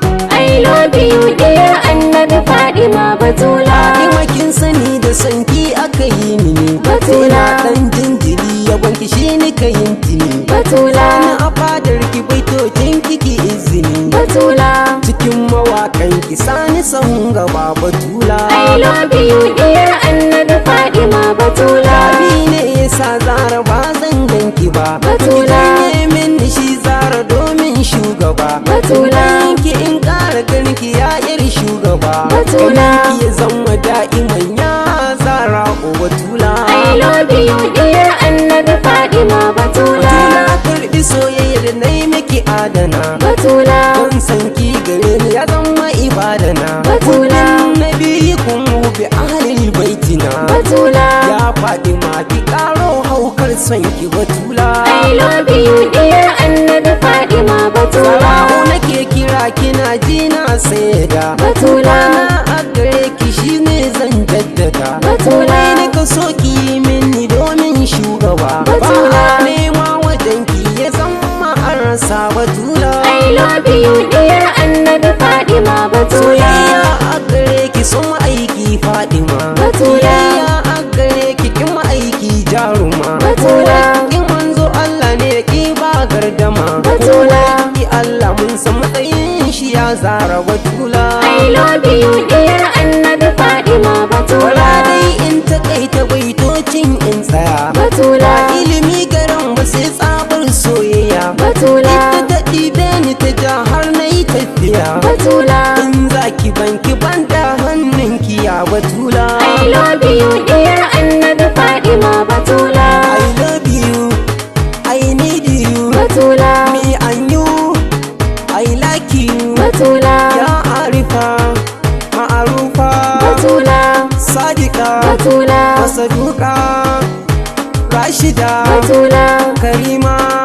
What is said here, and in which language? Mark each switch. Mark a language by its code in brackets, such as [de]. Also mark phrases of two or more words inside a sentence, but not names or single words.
[en] I love you, dear Annabi Fadima Batula. [ha] Fadima, kin sani da sanki aka yi ni ne. Batula. Ina ɗan jinjiri, yabon ki shi ni ka yin tuni. Batula. Sani a fadar ki, baitocin ki ki izini. Batula. Cikin mawaƙan ki, sani sahun gaba, Batula. Batula. [en] I love you, dear Annabi Fatima Batula. [ha] Abi ne yasa Zara ba zan ganki ba. Batula. Ki janye min shi Zara domin shugaba. Batula. Ki in ƙara ganki ya yar shugaba. Batula. Ki ya zama da'iman ya Zara, o Batula. [en] I love you, dear Annabi Fatima Batula. [ha] Batula, karɓi soyayyar da na yi miki adana. Batula. Don san ki gare ni ya zama ibada na. Batula. Kullum na bi kun bi [ar] أهل بيتنا. [ha] Batula. Ya Fatima, ki ƙaro haukar son ki Batula. [en] I love you, dear Annabi Fatima Batula. [ha] Sara'u nake kira, kina ji na saida. Batula. Na a gare ki shi ne zan jaddada. Batula. Komai nika so ki yi mini domin shugaba. Batula. Ba a nema wajen ki ya zama an rasa Batula. [en] I love you, dear Annabi Fatima Batula. [ha] Soyayya a gare ki sun aiki Fatima. Batula. Soyayya a Gare ki kin ma'aiki jaruma. Batula. Kin manzo Allah ne ki ba gardama. Batula. Ki Allah mun san matsayin shi ya zara Batula. [en] I love you, [ha] diyar Annabi Fatima Batula. Wala dai in takaita baitocin in tsaya. Batula. Ba ilimi garan ba sai tsabar soyayya. Batula. Ita ta ɗibe ni ta ja har na yi ta Iya. Batula. In za ki ban, ki ban da hannun ki, ya Batula. [en] I love you, [ha] diyar Annabi Fatima Batula. [en] I love you, I need you. Batula. Me and you, I like you. Batula. Ya Arifa, Ma'arufa. Batula. Sadiqa. Batula. Masaduqa. Rashida. Batula. Karima.